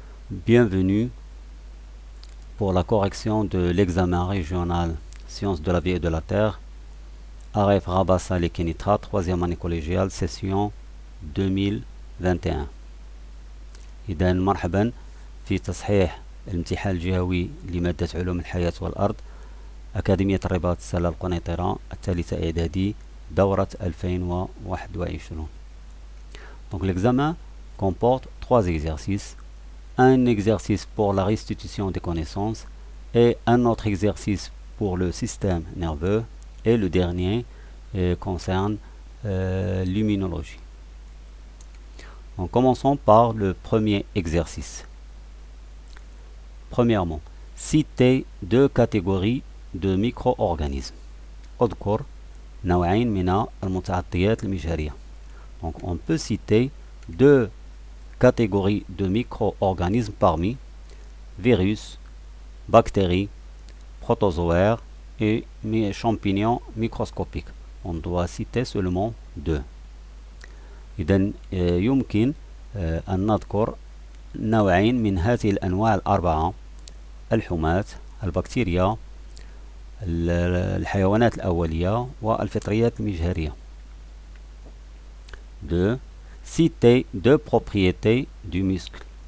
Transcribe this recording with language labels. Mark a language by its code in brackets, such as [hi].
[fr] Bienvenue pour la correction de l'examen régional Sciences de la vie et de la terre, Aref Rabassa Lekenitra, 3e année collégiale, session 2021. [ar] إذا مرحبا في تصحيح الامتحان الجهوي لمادة علوم الحياة والأرض، أكاديمية الرباط السلة القنيطرة، الثالثة إعدادي، دورة 2021. [fr] Donc l'examen comporte 3 exercices. Un exercice pour la restitution des connaissances et un autre exercice pour le système nerveux, et le dernier concerne l'immunologie. Donc commençons par le premier exercice. Premièrement, citer 2 catégories de micro-organismes. [ar] اذكر نوعين من المتعطيات المجهرية. [fr] Donc on peut citer 2 catégories de micro-organismes parmi virus, bactéries, protozoaires et champignons microscopiques. On doit citer seulement 2. [ar] إذن يمكن أن نذكر نوعين من هذه الأنواع ال4: الحماة، البكتيريا، الحيوانات الأولية والفطريات المجهرية. [fr] 2. Citer 2 propriétés du muscle.